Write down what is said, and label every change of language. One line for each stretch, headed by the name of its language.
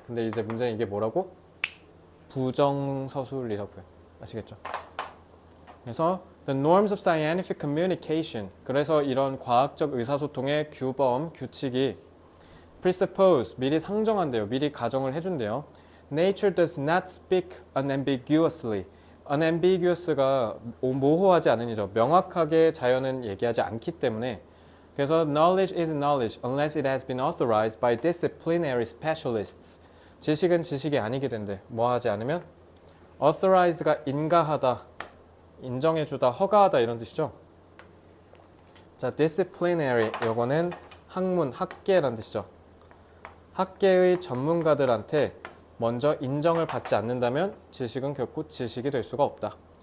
Korean: 근데 이제 문제는 이게 뭐라고? 부정서술이라고요. 아시겠죠? 그래서
English: the norms of scientific communication.
Korean: 그래서 이런 과학적 의사소통의 규범, 규칙이 presuppose, 미리 상정한대요. 미리 가정을 해준대요.
English: Nature does not speak unambiguously.
Korean: unambiguous가 모호하지 않으니죠. 명확하게 자연은 얘기하지 않기 때문에. 그래서
English: knowledge is knowledge unless it has been authorized by disciplinary specialists.
Korean: 지식은 지식이 아니게 된대. 뭐 하지 않으면? authorize가 인가하다, 인정해주다, 허가하다 이런 뜻이죠. 자, disciplinary 요거는 학문, 학계라는 뜻이죠. 학계의 전문가들한테 먼저 인정을 받지 않는다면 지식은 결코 지식이 될 수가 없다.